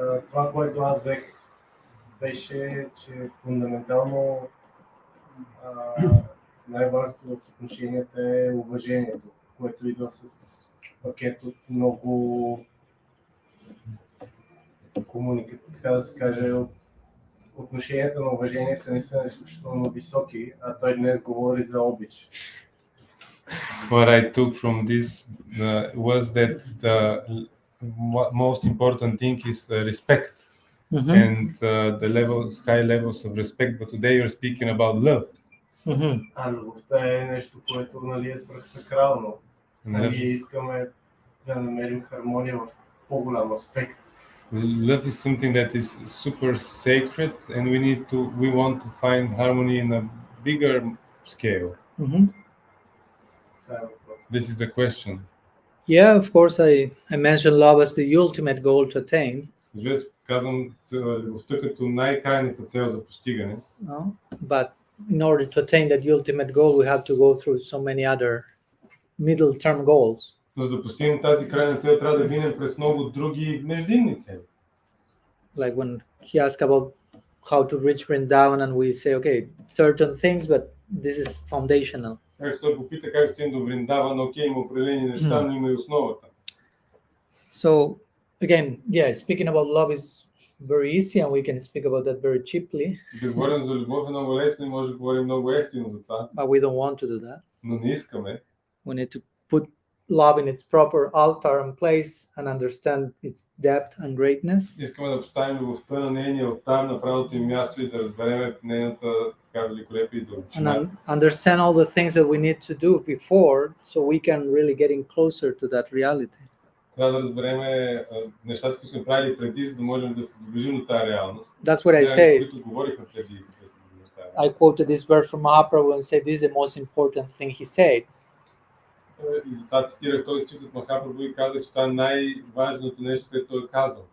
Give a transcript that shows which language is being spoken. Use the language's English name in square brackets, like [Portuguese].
[Bulgarian] Това, което аз взех, беше, че фундаментално най-важното в отношенията е уважението, което идва с пакет от много комуникация, така да се каже, отношенията на уважение са наистина изключително високи, а той днес говори за обич. [English] What I took from this was that the most important thing is respect and the high levels of respect. But today you're speaking about love. [Bulgarian] А любовта е нещо, което е свръхсакрално. Ние искаме да намерим хармония в по-голям аспект. [English] Love is something that is super sacred, and we want to find harmony in a bigger scale. This is the question. Yeah, of course, I mentioned love as the ultimate goal to attain. [Bulgarian] Казвам любовта като най-крайната цел за постигане. [English] But in order to attain that ultimate goal, we have to go through so many other middle-term goals. [Bulgarian] Но за да постигнем тази крайна цел, трябва да минем през много други междинни цели. [English] Like when he asked about how to reach Vrindavan, and we say, okay, certain things, but this is foundational. [Bulgarian] Той попита как стигнем до Вриндаван, окей, има определени неща, но има и основата. [English] So again, yeah, speaking about love is very easy, and we can speak about that very cheaply. [Bulgarian] Да говорим за любов е много лесно и може да говорим много ефтино за това. [English] But we don't want to do that. [Bulgarian] Но не искаме. [English] We need to put love in its proper altar and place and understand its depth and greatness. [Bulgarian] Искаме да поставим любовта на нейния алтар на правилното им място и да разберем нейната така великолепие и дълбочина. [English] And understand all the things that we need to do before, so we can really getting closer to that reality. [Bulgarian] Трябва да разберем нещата, които сме правили преди, за да можем да се доближим до тази реалност. [English] That's what I say. [Bulgarian] Които говорихме преди, за да се доближим до тази реалност. [English] I quoted this verse from Mahaprabhu and said this is the most important thing he said. [Bulgarian] И затова цитирах този стих от Махапрабху и казах, че това е най-важното нещо, което той е казал.